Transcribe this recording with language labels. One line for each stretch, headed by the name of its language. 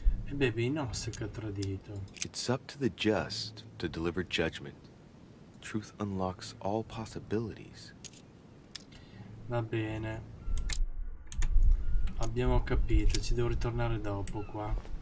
Italian: E bevi no se che ha tradito.
English: It's up to the just to deliver judgment. Truth unlocks all possibilities.
Italian: Va bene. Abbiamo capito, ci devo ritornare dopo qua.